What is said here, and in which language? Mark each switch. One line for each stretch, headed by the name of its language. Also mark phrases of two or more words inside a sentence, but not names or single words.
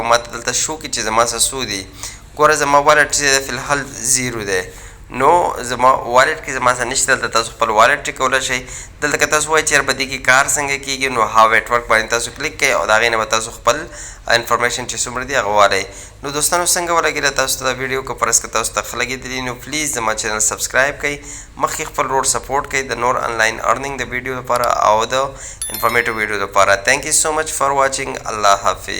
Pashto: ماته دلته شو کړي چې زما څه څو دي ګوره زما والټ چې دی فلحال 0 دی نو زما والټ کې زما څه نشته دلته تاسو خپل والټ چیک کولی شئ دلته که تاسو وایئ چې یار په دې کې کار څنګه کېږي نو
English: how it work
Pashto: باندې تاسو کلیک کوئ او د هغې نه به تاسو خپل انفارمیشن چې څومره دي هغه والئ نو دوستانو څنګه ولګېده تاسو ته دا ویډیو که فرض که تاسو ته ښه لګېدلي نو پلیز زما
English: channel subscribe
Pashto: کړئ مخکې خپل ورور سپورټ کړئ د نور
English: online earning
Pashto: د ویډیو لپاره او د
English: informative video
Pashto: لپاره
English: thank you so much for watching
Pashto: الله حافظ